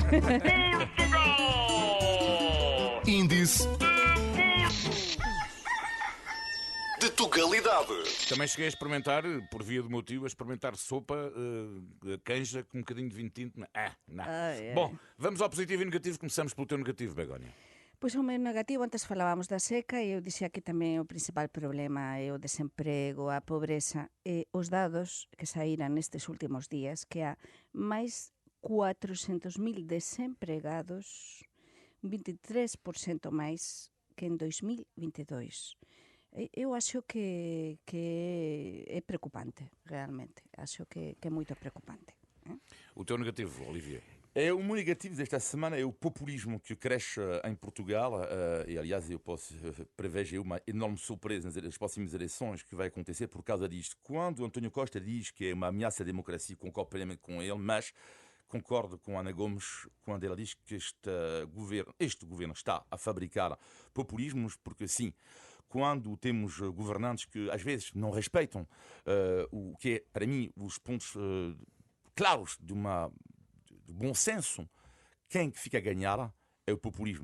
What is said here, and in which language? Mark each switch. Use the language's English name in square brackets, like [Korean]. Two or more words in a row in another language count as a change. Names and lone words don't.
[Portuguese] Índice de Tugalidade. Também cheguei a experimentar, por via do meu tio, a experimentar sopa canja com um bocadinho de vinho tinto. Não. Ai, ai. Bom, vamos ao positivo e negativo. Começamos pelo teu negativo, Begónia. [Galician] Pois o meu negativo, antes falábamos da seca e eu dixía que tamén o principal problema é o desemprego, a pobreza e os dados que saíran nestes últimos días que há máis 400.000 desempregados, un 23% máis que en 2022. [Portuguese] Eu acho que é preocupante, realmente. [Galician] Acho que é moito preocupante. [Portuguese] O teu negativo, Olivier. O meu negativo desta semana é o populismo que cresce em Portugal e, aliás, eu posso prevejo uma enorme surpresa nas próximas eleições que vai acontecer por causa disto. Quando António Costa diz que é uma ameaça à democracia, concordo plenamente com ele, mas concordo com Ana Gomes quando ela diz que este governo está a fabricar populismos, porque sim, quando temos governantes que às vezes não respeitam o que é, para mim, os pontos claros de bom senso, quem que fica a ganhar é o populismo.